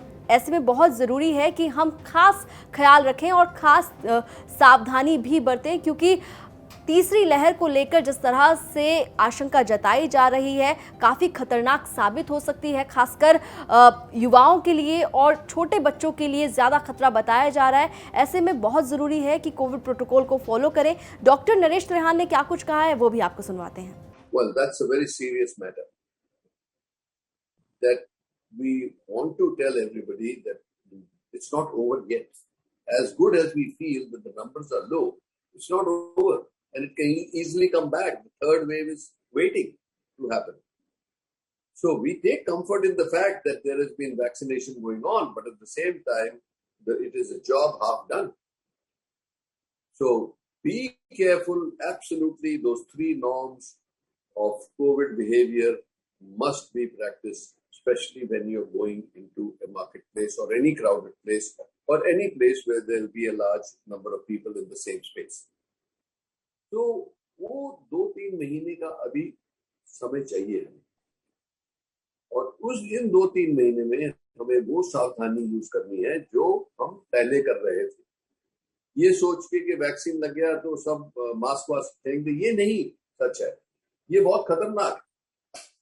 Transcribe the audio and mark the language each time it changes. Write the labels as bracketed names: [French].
[Hindi] ऐसे में बहुत ज़रूरी है कि हम खास ख्याल रखें और ख़ास सावधानी भी बरतें, क्योंकि तीसरी लहर को लेकर जिस तरह से आशंका जताई जा रही है काफ़ी खतरनाक साबित हो सकती है। खासकर युवाओं के लिए और छोटे बच्चों के लिए ज़्यादा खतरा बताया जा रहा है। ऐसे में बहुत ज़रूरी है कि कोविड प्रोटोकॉल को फॉलो करें। डॉक्टर नरेश त्रेहान ने क्या कुछ कहा है वो भी आपको सुनवाते हैं। [English] Well, that's a very serious matter that we want to tell everybody that it's not over yet. As good as we feel that the numbers are low, it's not over. And it can easily come back. The third wave is waiting to happen. So we take comfort in the fact that there has been vaccination going on, but at the same time, it is a job half done. So be careful. Absolutely, those 3 norms of COVID behavior must be practiced, especially when you're going into a marketplace or any crowded place or any place where there will be a large number of people in the same space. [Hindi] तो वो 2-3 महीने का अभी समय चाहिए हमें, और इन 2-3 महीने में हमें वो सावधानी यूज करनी है जो हम पहले कर रहे थे। ये सोच के कि वैक्सीन लग गया तो सब मास्क वास्क फेंक दे, ये नहीं सच है, ये बहुत खतरनाक है।